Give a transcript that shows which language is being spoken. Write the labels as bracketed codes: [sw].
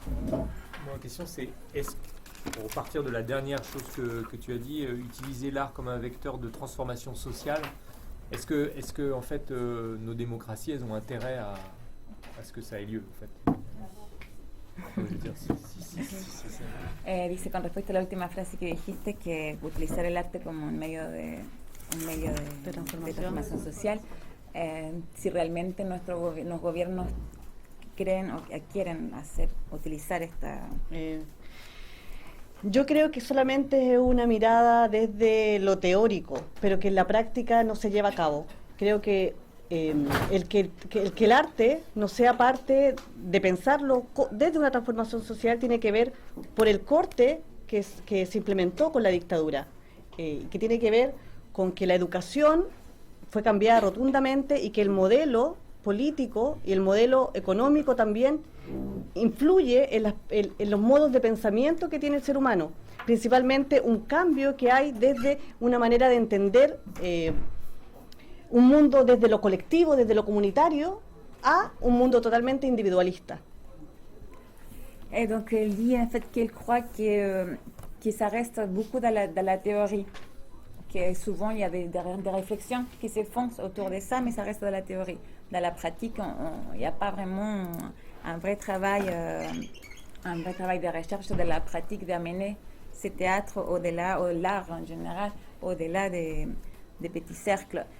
[fr] Ma question c'est, pour partir de la dernière chose que tu as dit, utiliser l'art comme un vecteur de transformation sociale, est-ce que en fait nos démocraties elles ont intérêt à ce que ça ait lieu en fait? Je veux dire, [es] Dice con respecto a la última frase que dijiste, que utilizar el arte como un medio de transformación social, si realmente los gobiernos creen o quieren utilizar esta... Yo creo que solamente es una mirada desde lo teórico, pero que en la práctica no se lleva a cabo. Creo que el que el arte no sea parte de pensarlo desde una transformación social tiene que ver por el corte que se implementó con la dictadura, que tiene que ver con que la educación fue cambiada rotundamente y que el modelo político y el modelo económico también influye en los modos de pensamiento que tiene el ser humano, principalmente un cambio que hay desde una manera de entender un mundo desde lo colectivo, desde lo comunitario, a un mundo totalmente individualista. [fr] Et donc il dit en fait qu'il croit que ça reste beaucoup dans la théorie, que souvent il y a des réflexions qui se font autour de ça, mais ça reste dans la théorie. Dans la pratique, il n'y a pas vraiment un vrai travail de recherche de la pratique d'amener ce théâtre au-delà, ou l'art en général, au-delà des petits cercles.